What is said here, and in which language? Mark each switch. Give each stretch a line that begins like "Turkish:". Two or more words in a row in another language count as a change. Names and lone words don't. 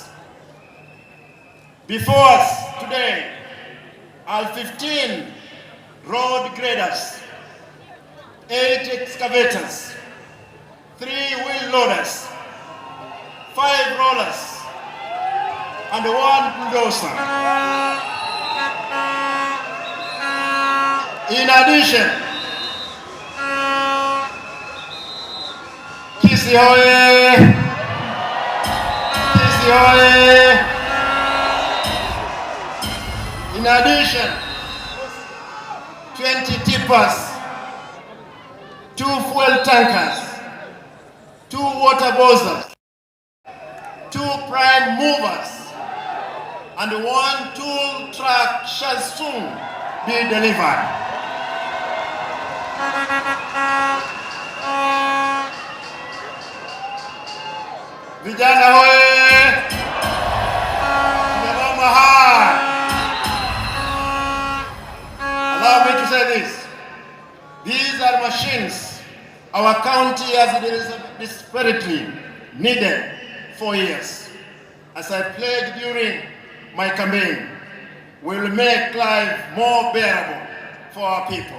English: Before us today are 15 road graders, 8 excavators, 3 wheel loaders, 5 rollers, and 1 bulldozer. In addition,
Swahili: Kisii hoye! Kisii hoye!
English: In addition, 20 tippers, 2 fuel tankers, 2 water bowsers, 2 prime movers, and 1 tool truck shall soon be delivered.
Swahili: Vijana hoye! Mama hai!
English: Allow me to say this. These are machines our county has desperately needed for years. As I pledged during my campaign, we will make life more bearable for our people.